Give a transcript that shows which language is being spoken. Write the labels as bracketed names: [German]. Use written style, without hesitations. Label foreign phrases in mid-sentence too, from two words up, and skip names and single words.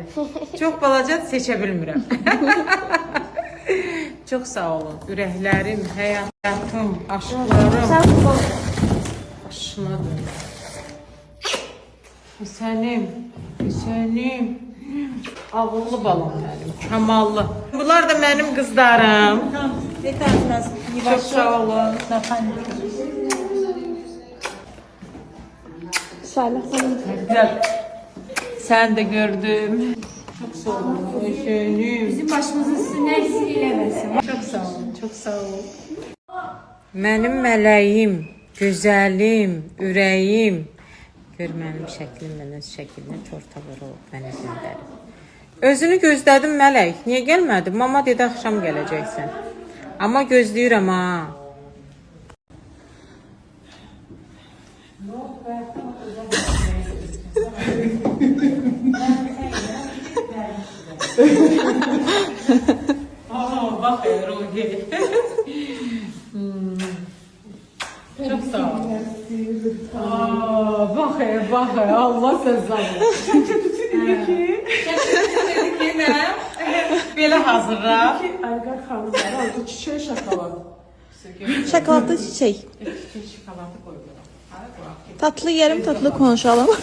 [Azerbaijani] Çox balaca seçə bilmirəm. Çox sağ olun, ürəklərim, həyatım, aşklarım. Başına dön. Hüseynim. Ağıllı balam mənim, kamallı. Bunlar da mənim qızlarım. [Turkish] Çok sağ olun. Güzel. Sen de gördüm. Çok sağ olun. Hüseynim. [Azerbaijani] Bizim başımızın üstüne eksik eləməsin. [Turkish] Çok sağ olun, çok sağ olun. [Azerbaijani] Mənim mələyim, gözəlim, ürəyim. Gör mənim şəklimlə öz şəklinə çorta vurub mənə göndərib. Özünü gözlədim mələk. Niyə gəlmədin? Mama dedi axşam gələcəksən. Amma gözləyirəm ha. [Turkish] Bak Ruhi. Çok sağ ol. Bak Allah sen sağ ol. Böyle hazırlar. Aygar xanımlar aldı çiçeği şokolad. Şokoladlı çiçek. Şokolatı koyuyorum. Tatlı yerim, tatlı konuşalım.